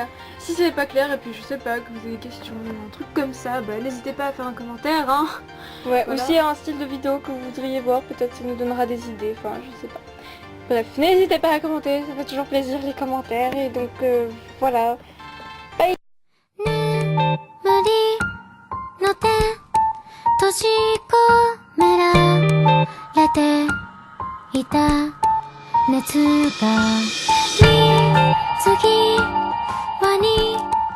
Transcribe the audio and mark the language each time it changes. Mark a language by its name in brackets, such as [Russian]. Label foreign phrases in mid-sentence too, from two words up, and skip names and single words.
[French] Si c'est pas clair et puis je sais pas, que vous avez des questions, un truc comme ça, n'hésitez pas à faire un commentaire, hein. Ouais, Voilà. aussi un style de vidéo que vous voudriez voir, peut-être ça nous donnera des idées, enfin je sais pas. Bref, n'hésitez pas à commenter, ça fait toujours plaisir les commentaires, et donc voilà. Bye. [Japanese] の手閉じ込められていた熱が水際に